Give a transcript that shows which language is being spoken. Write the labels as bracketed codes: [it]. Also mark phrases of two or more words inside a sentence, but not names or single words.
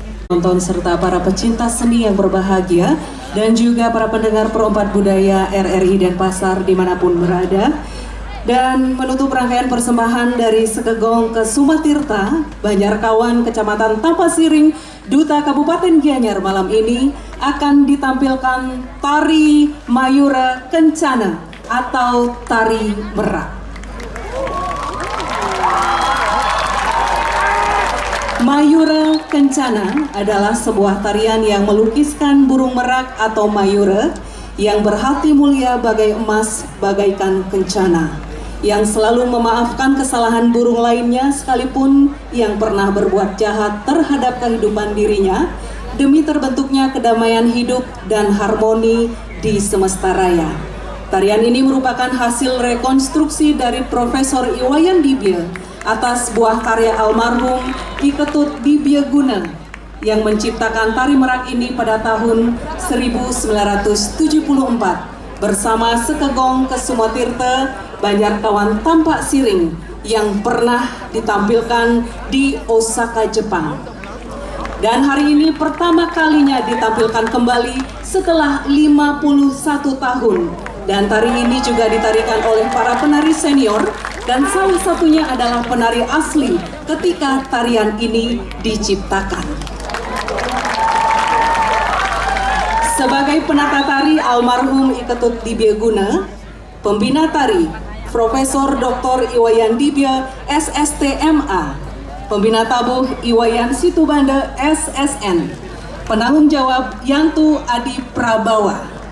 [id] Penonton serta para pecinta seni yang berbahagia dan juga para pendengar Perompak Budaya RRI Denpasar dimanapun berada. Dan menutup rangkaian persembahan dari Sekegong ke Sumatirta, Banjarkawan, Kecamatan Tampasiring, Duta Kabupaten Gianyar malam ini akan ditampilkan Tari Mayura Kencana atau Tari Merak. Mayura Kencana adalah sebuah tarian yang melukiskan burung merak atau mayura yang berhati mulia bagai emas bagaikan kencana, yang selalu memaafkan kesalahan burung lainnya sekalipun yang pernah berbuat jahat terhadap kehidupan dirinya demi terbentuknya kedamaian hidup dan harmoni di semesta raya. Tarian ini merupakan hasil rekonstruksi dari Profesor Iwayan Dibye atas buah karya almarhum Ki Ketut Dibye Guna yang menciptakan tari merak ini pada tahun 1974 bersama Sekegong ke Sumatirta, Banjarkawan Tampak Siring yang pernah ditampilkan di Osaka, Jepang. Dan hari ini pertama kalinya ditampilkan kembali setelah 51 tahun. Dan tari ini juga ditarikan oleh para penari senior dan salah satunya adalah penari asli ketika tarian ini diciptakan. Sebagai penata tari almarhum I Ketut Dibye Guna, pembina tari Profesor Dr. Iwayan Dibye SSTMA, pembina tabuh Iwayan Situbanda SSN, penanggung jawab Yantu Adi Prabawa.